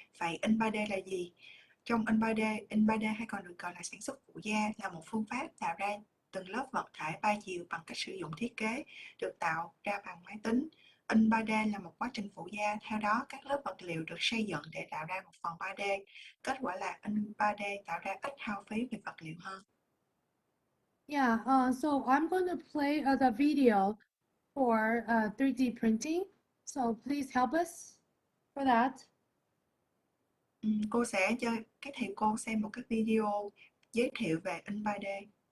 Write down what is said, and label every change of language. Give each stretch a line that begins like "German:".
Vietnamese: Vậy in 3D là gì? Trong in 3D hay còn được gọi là sản xuất phụ gia là một phương pháp tạo ra từng lớp vật thể 3 chiều bằng cách sử dụng thiết kế được tạo ra bằng máy tính. In 3D là một quá trình phụ gia, theo đó các lớp vật liệu được xây dựng để tạo ra một phần 3D. Kết quả là in 3D tạo ra ít hao phí về vật liệu hơn.
English: Yeah, so I'm going to play the video for 3D printing. So please help us for that.
Vietnamese: Cô sẽ cho các thầy cô xem một cái video giới thiệu về in 3D.